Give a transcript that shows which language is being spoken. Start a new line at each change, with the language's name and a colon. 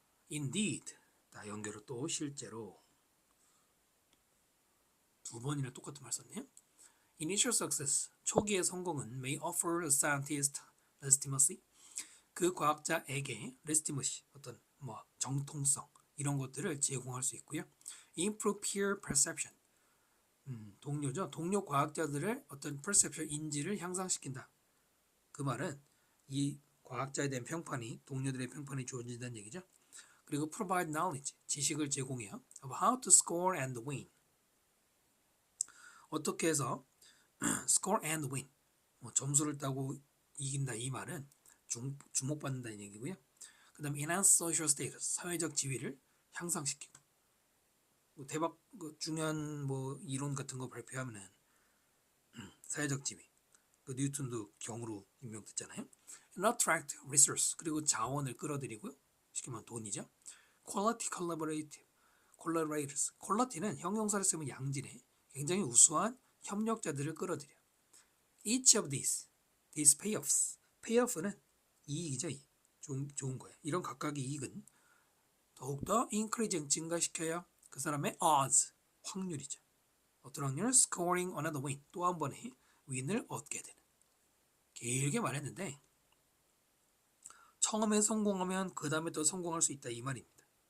Korean: indeed 다 연결을 또 실제로 두 번이나 똑같은 말 썼네요.
English: Initial success 초기의 성공은 may offer a scientist legitimacy
Korean: 그 과학자에게 legitimacy 어떤 뭐 정통성 이런 것들을 제공할 수 있고요.
English: Improve peer perception
Korean: 동료죠. 동료 과학자들의 어떤 perception 인지를 향상시킨다. 그 말은 이 과학자에 대한 평판이 동료들의 평판이 좋아진다는 얘기죠. 그리고
English: provide knowledge
Korean: 지식을 제공해요.
English: of how to score and win
Korean: 어떻게 해서
English: score and win
Korean: 점수를 따고 이긴다 이 말은 주목받는다는 얘기고요. 그 다음에
English: enhance social status
Korean: 사회적 지위를 향상시키고 대박 중요한 이론 같은 거 발표하면은 사회적 지위 뉴턴도 경으로 임명됐잖아요.
English: and attract resource
Korean: 그리고 자원을 끌어들이고요. 쉽게 말하면 돈이죠.
English: quality collaborators
Korean: quality는 형용사를 쓰면 양질의 굉장히 우수한 협력자들을 끌어들여.
English: Each of these payoffs payoff는
Korean: 이익이죠. 이익. 좋은 거예요. 이런 각각의 이익은 더욱더 increasing 증가시켜야 그 사람의 odds 확률이죠. 어떤 확률?
English: scoring another win
Korean: 또 한 번의 윈을 얻게 되는. 길게 말했는데 처음에 성공하면 그 다음에 또 성공할 수 있다 이 말입니다.